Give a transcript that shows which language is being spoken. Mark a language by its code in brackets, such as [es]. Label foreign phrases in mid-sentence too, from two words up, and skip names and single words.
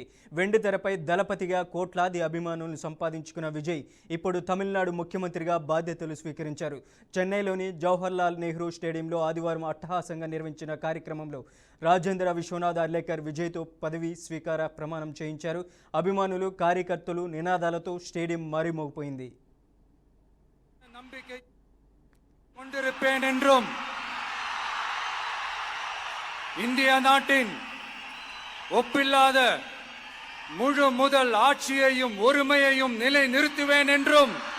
[te] వెండి తెరపై దళపతిగా కోట్లాది అభిమానులను సంపాదించుకున్న విజయ్ ఇప్పుడు తమిళనాడు ముఖ్యమంత్రిగా బాధ్యతలు స్వీకరించారు. చెన్నైలోని జవహర్లాల్ నెహ్రూ స్టేడియంలో ఆదివారం అట్టహాసంగా నిర్వహించిన కార్యక్రమంలో రాజేంద్ర విశ్వనాథ్ అర్లేకర్ విజయ్తో పదవి స్వీకార ప్రమాణం చేయించారు. అభిమానులు, కార్యకర్తలు నినాదాలతో స్టేడియం మారుమోగిపోయింది. [ta] இந்திய நாட்டின் ஒப்பில்லாத முழு முதல் ஆட்சியையும் ஒருமையையும் நிலை நிறுத்துவேன் என்றும்